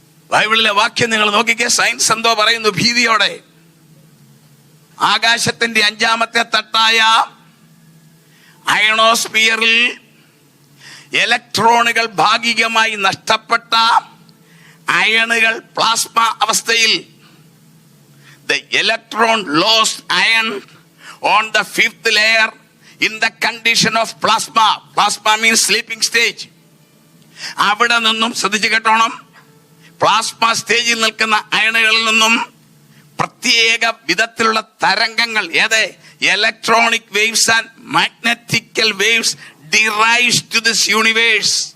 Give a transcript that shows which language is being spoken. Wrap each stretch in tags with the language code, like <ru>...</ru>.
<ml>ബൈബിളിലെ വാക്യം നിങ്ങൾ നോക്കിക്കേ. സയൻസ് എന്തോ പറയുന്നു ഭീതിയോടെ. ആകാശത്തിന്റെ 5ാമത്തെ തട്ടായ അയണോസ്ഫിയറിൽ ഇലക്ട്രോണുകൾ ഭാഗികമായി നഷ്ടപ്പെട്ട അയണുകൾ പ്ലാസ്മ അവസ്ഥയിൽ.</ml> <en>The electron lost iron on the 5th layer in the condition of plasma. Plasma means sleeping stage.</en> <ml>അവിടെ നിന്നും ശ്രദ്ധിച്ചു കേട്ടോണം. പ്ലാസ്മ സ്റ്റേജിൽ നിൽക്കുന്ന അയണുകളിൽ നിന്നും പ്രത്യേക വിധത്തിലുള്ള തരംഗങ്ങൾ, ഏത്</ml> <en>Electronic waves and magnetical waves derives to this universe.</en>